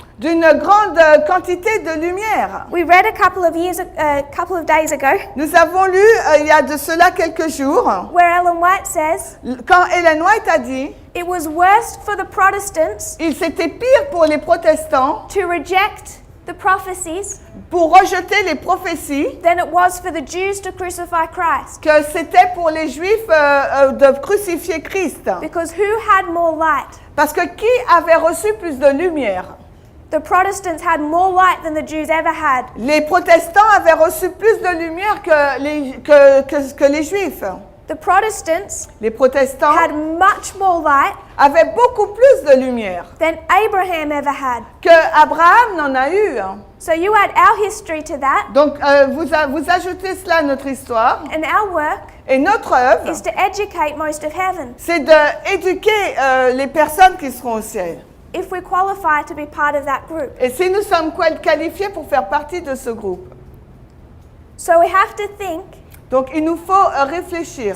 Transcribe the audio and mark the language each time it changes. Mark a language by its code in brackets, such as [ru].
[fr] d'une grande quantité de lumière. [en] We read a couple of days ago, [fr] Nous avons lu il y a de cela quelques jours, [en] where Ellen White says [fr] quand Ellen White a dit [en] it was worse for the Protestants [fr] c'était pire pour les protestants [en] to reject the prophecies [fr] pour rejeter les prophéties [en] than it was for the Jews to crucify Christ. [fr] que c'était pour les Juifs de crucifier Christ. [en] Because who had more light? [fr] Parce que qui avait reçu plus de lumière? [en] The Protestants had more light than the Jews ever had. [fr] Les protestants avaient reçu plus de lumière que les Juifs. [en] The Protestants [fr] Les protestants [en] had much more light [fr] avaient beaucoup plus de lumière [en] than Abraham ever had. [fr] que Abraham n'en a eu. [en] So you add our history to that, [fr] Donc vous ajoutez cela à notre histoire [en] and our work [fr] et notre œuvre, [en] is to educate most of heaven. [fr] c'est d'éduquer les personnes qui seront au ciel. [en] If we qualify to be part of that group. [fr] Et si nous sommes qualifiés pour faire partie de ce groupe. [en] So we have to think [fr] Donc il nous faut réfléchir